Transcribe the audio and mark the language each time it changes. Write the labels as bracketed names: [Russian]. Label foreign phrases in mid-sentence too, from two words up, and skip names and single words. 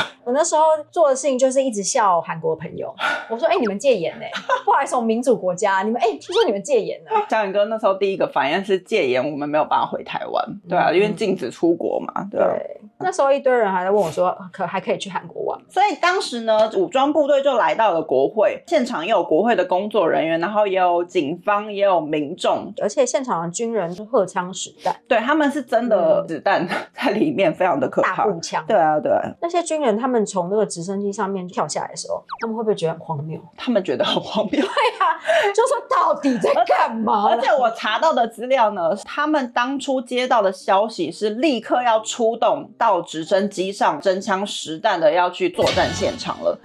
[Chinese] 我那時候做的事情就是一直笑韓國朋友，我說你們戒嚴不好意思，我們民主國家，你們聽說你們戒嚴小遠哥那時候第一個反應是戒嚴，我們沒有辦法回台灣，對啊，因為禁止出國嘛，對啊。那時候一堆人還在問我說，還可以去韓國玩。所以當時呢，武裝部隊就來到了國會，現場也有国會的工作人员，然後也有警方，也有民众，而且现场的军人是荷枪实弹，对，他们是真的子弹在裡面，非常的可怕，大步枪。对啊，对啊。那些军人他們從那個直升機上面跳下來的時候，他們會不會覺得很荒謬？他們覺得很荒謬。對啊，就說到底在幹嘛？而且我查到的資料呢，他們當初接到的消息是立刻要出動到直升機上，真槍實彈的要去作戰現場了。